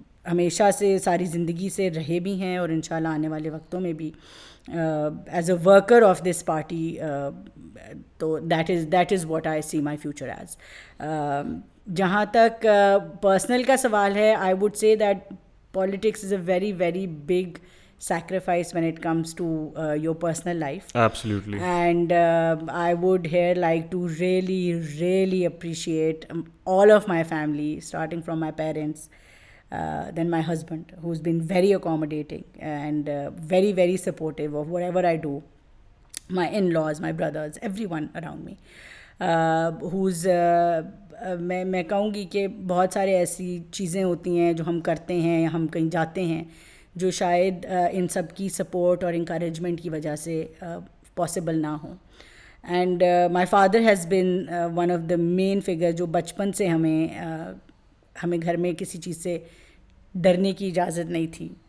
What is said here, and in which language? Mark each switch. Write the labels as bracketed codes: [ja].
[ur] ہمیشہ سے ساری زندگی سے رہے بھی ہیں اور انشاءاللہ آنے والے وقتوں میں بھی [en] as a worker of this party, [ur] تو [en] that is what I see my future as. [ur] جہاں تک personal کا سوال ہے, [en] I would say that politics is a very very big sacrifice when it comes to your personal life. Absolutely. And I would here like to really appreciate all of my family, starting from my parents, then my husband, who's been very accommodating and very very supportive of whatever I do, my in-laws, my brothers, everyone around me, [ur] who's میں کہوں گی کہ بہت سارے ایسی چیزیں ہوتی ہیں جو ہم کرتے ہیں یا ہم کہیں جاتے ہیں جو شاید ان سب کی سپورٹ اور انکریجمنٹ کی وجہ سے پاسبل نہ ہوں. [en] and my father has been one of the main figure, [ur] جو بچپن سے ہمیں گھر میں کسی چیز سے ڈرنے کی اجازت نہیں تھی